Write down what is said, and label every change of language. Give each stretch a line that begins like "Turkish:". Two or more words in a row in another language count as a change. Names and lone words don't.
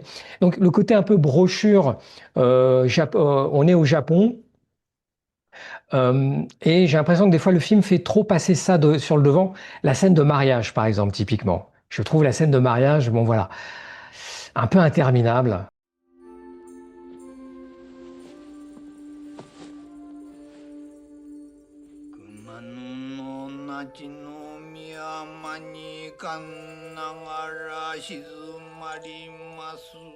French: Donc le côté un peu brochure, on est au Japon. Et j'ai l'impression que des fois le film fait trop passer ça sur le devant. La scène de mariage, par exemple, typiquement. Je trouve la scène de mariage, bon voilà, un peu interminable.
Japanese: 熊野のなちの宮間にかんながら静まります。